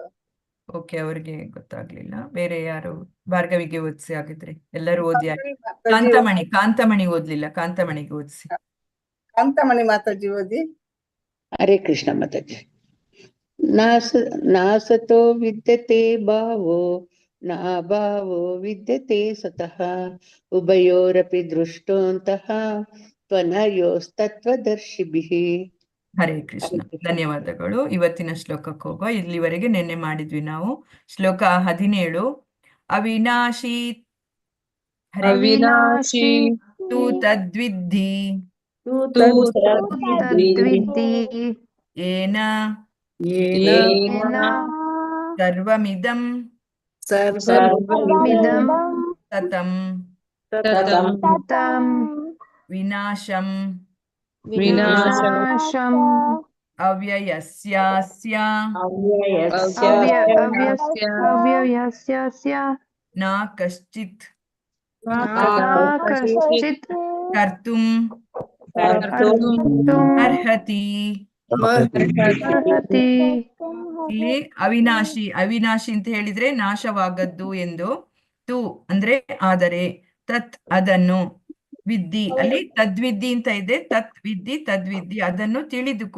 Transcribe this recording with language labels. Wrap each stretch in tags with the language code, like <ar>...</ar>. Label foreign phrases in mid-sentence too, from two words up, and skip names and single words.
<kn>ಓಕೆ, ಅವ್ರಿಗೆ ಗೊತ್ತಾಗ್ಲಿಲ್ಲ. ಬೇರೆ ಯಾರು? ಭಾರ್ಗವಿಗೆ ಓದಿಸಿ ಆಗಿದ್ರೆ. ಎಲ್ಲರೂ ಓದಿ ಆಯ್ತು. ಕಾಂತಮಣಿ ಓದ್ಲಿಲ್ಲ. ಕಾಂತಮಣಿಗೆ ಓದಿಸಿ. ಕಾಂತಮಣಿ ಮಾತಾಜಿ ಓದಿ.</kn> <sa>ಹರೇ ಕೃಷ್ಣ ಮಾತಾಜಿ. ನಾಸತೋ ವಿದ್ಯತೆ ಭಾವೋ ನಾಭಾವೋ ವಿದ್ಯತೆ ಸತಃ ಉಭಯೋರಪಿ ದೃಷ್ಟೋಂತಃ ತ್ವನಯೋಸ್ತತ್ವದರ್ಶಿಭಿಃ.</sa> <kn>ಹರೇ ಕೃಷ್ಣ. ಧನ್ಯವಾದಗಳು. ಇವತ್ತಿನ ಶ್ಲೋಕಕ್ಕೆ ಹೋಗುವ. ಇಲ್ಲಿವರೆಗೆ ನಿನ್ನೆ ಮಾಡಿದ್ವಿ ನಾವು. ಶ್ಲೋಕ 17.</kn> <sa>ಅವಿನಾಶಿ ಅವಿನಾಶಿ ತು ತದ್ವಿದ್ಧಿ ಏನ ಸರ್ವಮಿದಂ ತತಂ ವಿನಾಶಂ ಅವ್ಯಯಸ್ಯಾಸ್ಯ ನ ಕಶ್ಚಿತ್ ಕರ್ತುಂ ಅರ್ಹತಿ.</sa> <kn>ಇಲ್ಲಿ ಅವಿನಾಶಿ ಅಂತ ಹೇಳಿದ್ರೆ ನಾಶವಾಗದ್ದು ಎಂದು. ತು ಅಂದ್ರೆ ಆದರೆ, ತತ್ ಅದನ್ನು, ವಿದ್ಯಿ, ಅಲ್ಲಿ ತದ್ವಿದ್ಯಿ ಅಂತ ಇದೆ, ತದ್ವಿದ್ಯಿ ತದ್ವಿದ್ಯಿ, ಅದನ್ನು ತಿಳಿದುಕೋ.</kn>